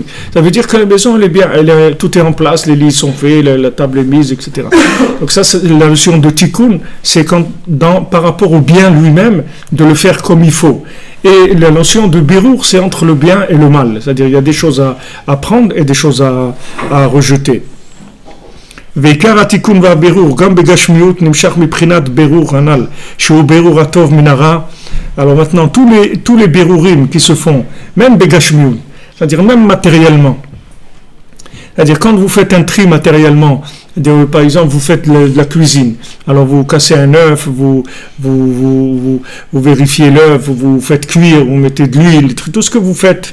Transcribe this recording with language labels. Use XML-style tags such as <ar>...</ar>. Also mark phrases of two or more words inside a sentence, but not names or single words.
<fr>Ça veut dire que la maison elle est bien, tout est en place, les lits sont faits, la table est mise, etc. Donc ça, c'est la notion de tikkun, c'est par rapport au bien lui-même, de le faire comme il faut. Et la notion de birour, c'est entre le bien et le mal. C'est-à-dire il y a des choses à prendre et des choses à rejeter.</fr> <he>ועיקר התיקון והבירור, גם בגשמיות נמשך מבחינת בירור הנ"ל, שהוא בירור הטוב מן הרע.</he> <fr>Alors maintenant, tous les birurim qui se font, même bégashmiout, c'est-à-dire même matériellement, c'est-à-dire quand vous faites un tri matériellement, Par exemple, vous faites de la cuisine. Alors vous cassez un œuf, vous vérifiez l'œuf, vous faites cuire, vous mettez de l'huile, tout ce que vous faites.</fr>